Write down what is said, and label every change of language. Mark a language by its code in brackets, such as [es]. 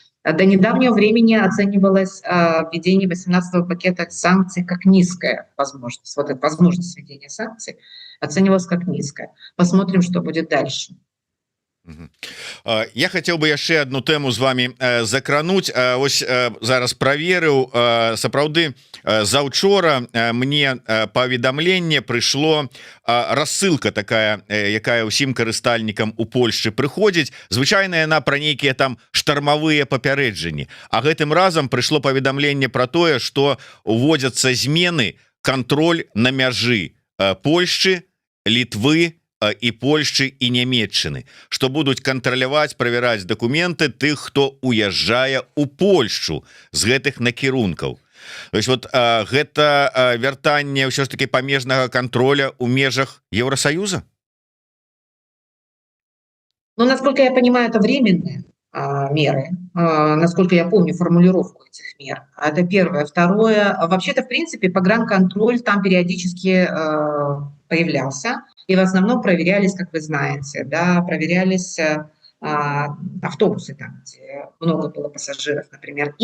[ru] До недавнего времени оценивалось введение 18-го пакета санкций как низкая возможность. Вот эта возможность введения санкций оценивалась как низкая. Посмотрим, что будет дальше. [be] Я хотел бы яшчэ одну тему з вами закрануть. Ось зараз праверыў, сапраўды заўчора мне паведамленне прыйшло, рассылка такая, якая ўсім карыстальнікам у Польшчы прыходзіць, звычайна яна пра нейкія там штармавыя папярэджанні, а гэтым разам прыйшло паведамленне пра тое, што уводзяцца змены, кантроль на мяжы Польшчы, Літвы, і Польшчы і Нямецчыны, што будуць кантраляваць, правяраць дакументы тых, хто уязджае у Польшчу з гэтых накірункаў. То есть вот гэта вяртанне ўсё ж таки памежнага контроля ў межах Евросоюза? [ru] Ну, насколько я понимаю, это временные меры. Насколько я помню формулировку этих мер. Это первое. Второе. Вообще-то, в принципе, погранконтроль там периодически появлялся. И в основном проверялись, как вы знаете, да, проверялись автобусы там, где много было пассажиров, например.